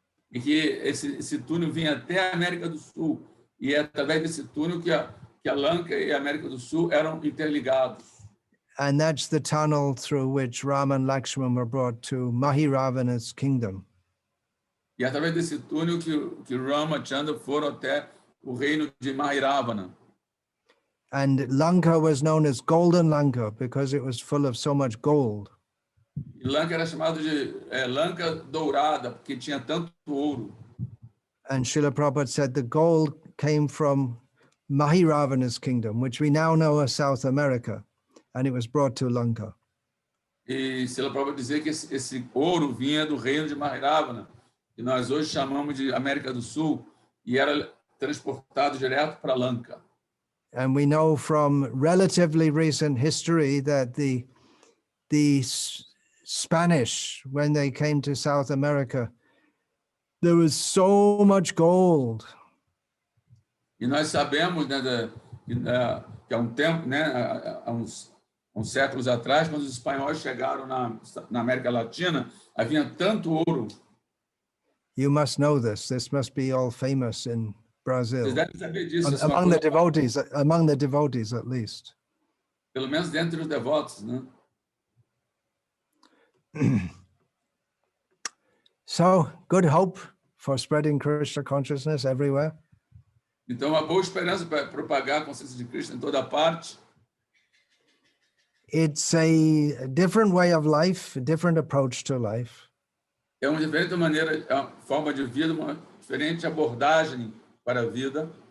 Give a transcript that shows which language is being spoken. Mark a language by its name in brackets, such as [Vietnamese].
[Portuguese] E que esse túnel vinha até a América do Sul, e é através desse túnel que a Lanka e a América do Sul eram interligados. [English] And that's the tunnel through which Rama and Lakshman were brought to Mahiravana's kingdom. [Portuguese] E através desse túnel que Rama e Chandra foram até o reino de Mahiravana. [English] And Lanka was known as Golden Lanka because it was full of so much gold. [Portuguese] E Lanka era chamado de Lanka dourada porque tinha tanto ouro. [English] And Srila Prabhupada said the gold came from Mahiravana's kingdom, which we now know as South America, and it was brought to Lanka. [Portuguese] E Srila Prabhupada dizia que esse ouro vinha do reino de Mahiravana, que nós hoje chamamos de América do Sul, e era transportado direto para Lanka. [English] And we know from relatively recent history that the Spanish, when they came to South America, there was so much gold. [Portuguese] E nós sabemos, né, que há tempo, né, há uns séculos atrás, quando os espanhóis chegaram na América Latina, havia tanto ouro. [English] You must know this. This must be all famous in Brazil. [Portuguese] Vocês devem saber disso. [English] Among the devotees at least. [Portuguese] Pelo menos dentre os devotos, né? [English] So, good hope for spreading Krishna consciousness everywhere. [Portuguese] Então, uma boa esperança para propagar a consciência de Krishna em toda parte. [English] It's a different way of life, a different approach to life. [Portuguese] É uma diferente maneira, uma forma de vida, uma diferente abordagem para a vida.